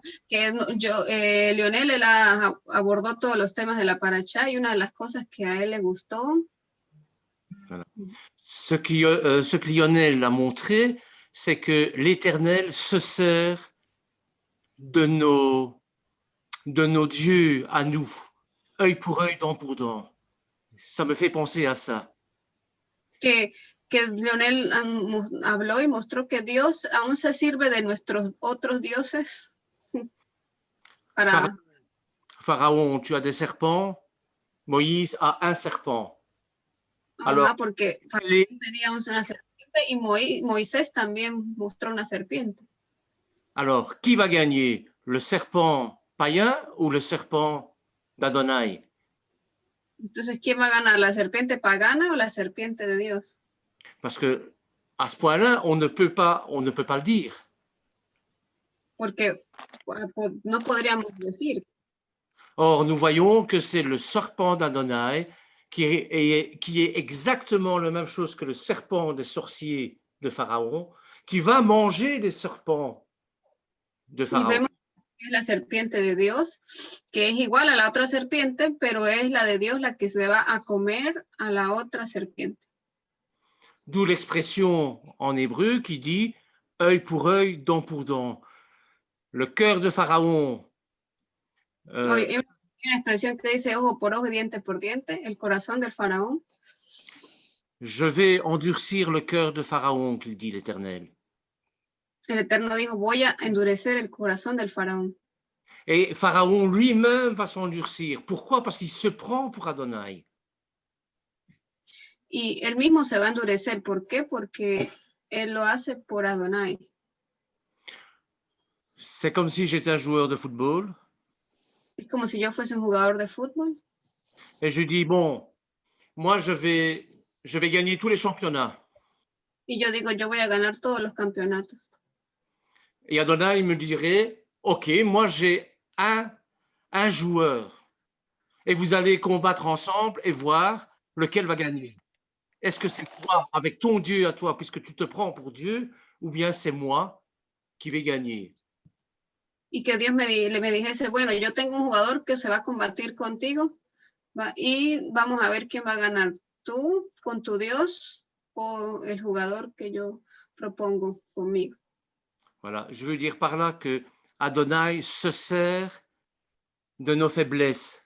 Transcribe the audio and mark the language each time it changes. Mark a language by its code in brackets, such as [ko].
[es] Lionel él abordó todos los temas de la paracha y una de las cosas que a él le gustó. [fr] Voilà. Ce que Lionel a montré, c'est que l'Éternel se sert de nos dieux à nous, œil pour œil, dent pour dent. Ça me fait penser à ça. [es] Que Lionel habló y mostró que Dios aún se sirve de nuestros otros dioses para... [fr] Pharaon, tu as des serpents, Moïse a un serpent. [es] Alors, porque Faraón tenía una serpiente y Moisés también mostró una serpiente. [fr] Alors, qui va gagner, le serpent païen ou le serpent d'Adonai? [es] Entonces, ¿quién va a ganar, la serpiente pagana o la serpiente de Dios? [fr] Parce que à ce point-là, on ne peut pas le dire. [es] Porque no podríamos decir. [fr] Or, nous voyons que c'est le serpent d'Adonai qui est exactement la même chose que le serpent des sorciers de Pharaon, qui va manger les serpents de Pharaon. [es] Y vemos que es la serpiente de Dios, que es igual a la otra serpiente, pero es la de Dios la que se va a comer a la otra serpiente. [fr] D'où l'expression en hébreu qui dit « œil pour œil, dent pour dent ». Le cœur de Pharaon. [es] Hay una expresión que dice ojo por ojo, diente por diente, el corazón del faraón. [fr] Je vais endurcir le cœur de Pharaon, qu'il dit l'Éternel. [es] El Eterno dijo, voy a endurecer el corazón del faraón. [fr] Et Pharaon lui-même va s'endurcir. Pourquoi? Parce qu'il se prend pour Adonai. [es] Y él mismo se va a endurecer. ¿Por qué? Porque él lo hace por Adonai. [fr] C'est comme si j'étais un joueur de football. [es] Es como si yo fuese un jugador de fútbol. [fr] Et je dis, bon, moi, je vais gagner tous les championnats. [es] Y yo digo, yo voy a ganar todos los campeonatos. [fr] Et Adonai me dirait, OK, moi, j'ai un joueur. Et vous allez combattre ensemble et voir lequel va gagner. Est-ce que c'est toi, avec ton Dieu à toi, puisque tu te prends pour Dieu, ou bien c'est moi qui vais gagner? [es] Y que Dios me dijese, bueno, yo tengo un jugador que se va a combatir contigo y vamos a ver quién va a ganar, tú con tu Dios o el jugador que yo propongo conmigo. [fr] Voilà, je veux dire par là que Adonai se sert de nos faiblesses.